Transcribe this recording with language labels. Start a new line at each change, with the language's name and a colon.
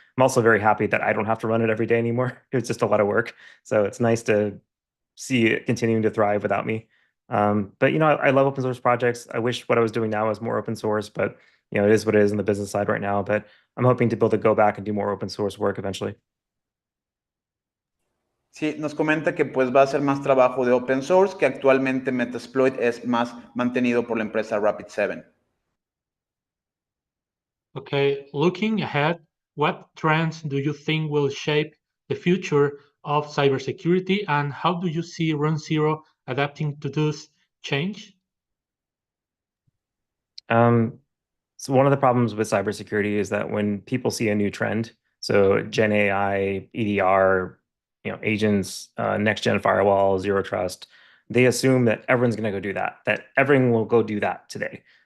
English: I'm also very happy that I don't have to run it every day anymore. It's just a lot of work. So it's nice to see it continuing to thrive without me. But I love open source projects. I wish what I was doing now was more open source, but it is what it is on the business side right now. But I'm hoping to be able to go back and do more open source work eventually.
Spanish: Sí, nos comenta que pues va a hacer más trabajo de open source, que actualmente Metasploit es más mantenido por la empresa Rapid7.
English: Okay, looking ahead, what trends do you think will shape the future of cybersecurity, and how do you see Runzero adapting to this change? So one of the problems with cybersecurity is that when people see a new trend, so Gen AI, EDR, agents, next gen firewall, zero trust, they assume that everyone's going to go do that everyone will go do that today.